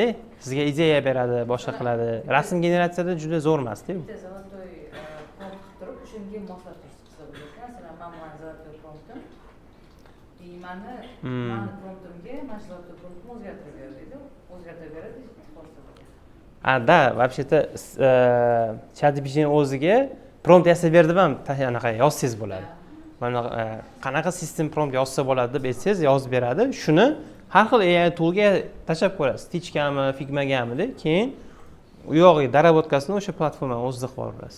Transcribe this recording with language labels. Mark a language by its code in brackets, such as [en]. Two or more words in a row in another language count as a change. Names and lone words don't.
[uz] Sizga ideya beradi, boshqa qiladi. Rasm generatsiyada juda zo'r emas-da. Bitta zolotoy prompt turib, shunga moslashtirib qilsa bo'ladi. Masalan, men mana zolotoy promptim. Mani promptimga mana shu zolotoy promptni o'zgartirib ber deydi. O'zgartirib beradi. Da, вообще-то ChatGPT o'ziga prompt yasab ber deb ham anaqa yozsangiz bo'ladi. Mana qanaqa sistem prompt yozsa bo'ladi deb aytsangiz yozib beradi. Shuni har xil AI toolga tashlab qo'yasiz. Stitchgami, Figmagami-da, keyin u yog'iga darabotkasini o'sha platformaning o'zida qilib yuborasiz.